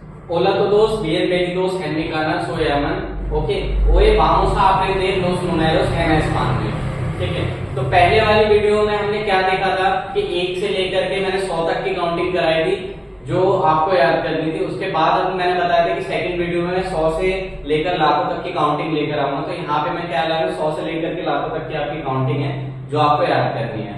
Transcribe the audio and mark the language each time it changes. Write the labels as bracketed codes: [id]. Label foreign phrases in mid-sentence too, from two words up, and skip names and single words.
[es] Hola a todos, bienvenidos en mi canal, soy Aman. Hoy vamos a aprender los números en español. [hi] ठीक है, तो पहले वाली वीडियो में हमने क्या देखा था कि 1 से लेकर के मैंने 100 तक की काउंटिंग कराई थी जो आपको याद करनी थी। उसके बाद अब मैंने बताया था कि [en] second video [hi] में मैं 100 से लेकर लाखों तक की काउंटिंग लेकर आऊंगा। तो यहाँ पे मैं क्या ला रहा हूँ, 100 से लेकर के लाखों तक की आपकी काउंटिंग है जो आपको याद करनी है।